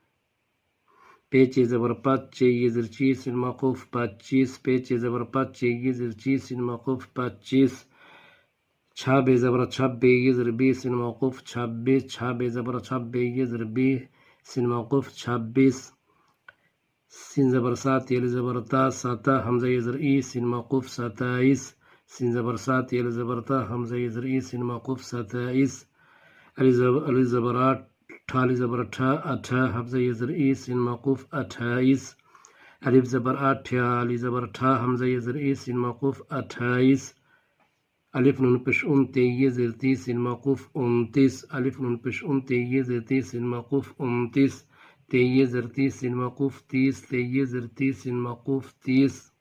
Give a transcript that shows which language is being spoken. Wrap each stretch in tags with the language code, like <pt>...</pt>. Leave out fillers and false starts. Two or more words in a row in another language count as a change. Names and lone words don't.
<ur>پے چے زبر پت چے یزر چی سین موقوف پچیس، پے چے زبر پت چے یزر چی سین موقوف پچیس، چھا بے زبر چھب بے یزر بی سین موقوف چھبیس، چھا بے زبر چھب بے یزر بی سین موقوف چھبیس، سین زبر سات یل زبر تا ستا حمزہ یزر ای سین موقوف ستائیس، سین زبر سات یل زبر تا حمزہ یزر ای سین موقوف ستائیس، علی زبر آٹھ علی زبر ٹھا اٹھا حمزہ یزر ای سین موقوف اٹھائیس، الف زبر آٹھ علی زبر ٹھا حمزہ یزر ای سین موقوف اٹھائیس، الف نون پیش ان تے یہ زر تی سین موقوف انتیس، الف نون پیش ان تے یہ زر تی سین موقوف انتیس، تے یہ زر تی سین موقوف تیس، تے یہ زر تی سین موقوف تیس،</ur>